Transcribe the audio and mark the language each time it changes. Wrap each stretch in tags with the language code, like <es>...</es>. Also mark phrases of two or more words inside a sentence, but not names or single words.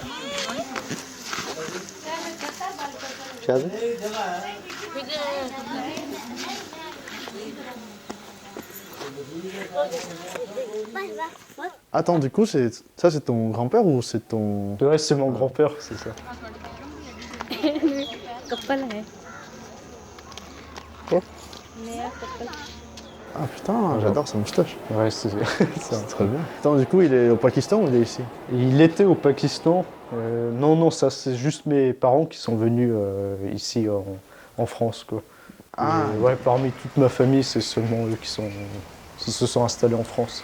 <fr>Chazib? Attends, du coup, ça c'est ton grand-père ou c'est ton... Ouais, c'est mon grand-père, c'est ça.</fr> <ur>کپل ہے</ur> <fr>Quoi?</fr> <ur>نیا کپل</ur> <fr>Ah putain, j'adore sa moustache. Ouais, c'est C'est très bien. Attends, du coup, il est au Pakistan ou il est ici? Il était au Pakistan. Non, ça, c'est juste mes parents qui sont venus ici en France, quoi. Ah. Et, ouais, parmi toute ma famille, c'est seulement eux qui se sont installés en France.</fr>